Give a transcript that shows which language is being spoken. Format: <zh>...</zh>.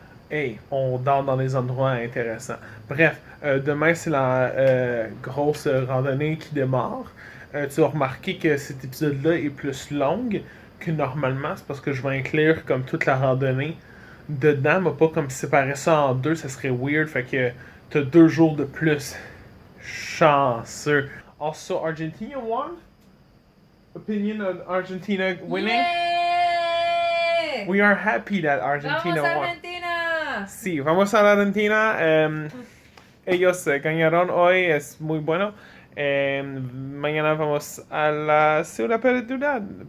<fr>Hey, on dort dans des endroits intéressants. Bref, demain, c'est la grosse randonnée qui démarre. Tu vas remarquer que cet épisode-là est plus long que normalement. C'est parce que je vais inclure comme toute la randonnée dedans, mais pas comme séparer ça en deux. Ça serait weird. Fait que t'as 2 jours de plus. Chanceux.</fr> <en>Also, Argentina won? Opinion on Argentina winning? Yay! We are happy that Argentina</en> <es>Vamos</es> <en>won.</en> <es>Argentina! Sí, vamos a la Argentina. Ellos ganaron hoy, es muy bueno. Mañana vamos a la ciudad perdida.</es>